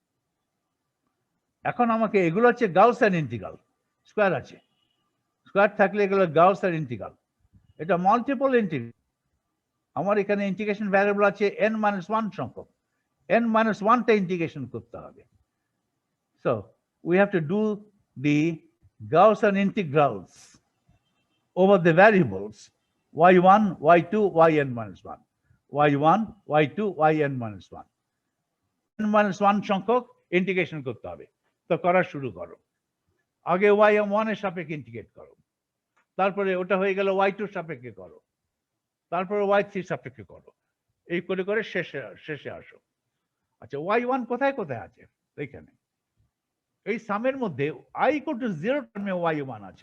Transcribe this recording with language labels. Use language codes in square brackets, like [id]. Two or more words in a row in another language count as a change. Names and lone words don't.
[bn] এখন আমাকে এগুলো হচ্ছে [en] Gaussian integral [bn] স্কয়ার আছে স্কয়ার থাকলে এগুলো [en] Gaussian integral [bn] এটা [en] multiple integral [bn] আমার এখানে [en] integration variable [bn] আছে [en] n minus 1 [bn] সংখ্যক [en] n minus 1 [bn] টা ইন্টিগ্রেশন করতে হবে [en] so we have to do the Gaussian integrals over the variables y1 y2 yn minus 1 y1 y2 yn minus 1 n minus 1 [bn] সংখ্যক ইন্টিগ্রেশন করতে হবে তো করা শুরু করো আগে y1 এর সাপেক্ষে ইন্টিগ্রেট করো তারপরে ওটা হয়ে গেল y2 এর সাপেক্ষে করো তারপরে y3 সাপেক্ষে করো এই করে করে শেষে আসো আচ্ছা y1 কোথায় কোথায় আছে এখানে এই সামের মধ্যে [en] i equal to 0 [bn] টার্মে y1 আছে।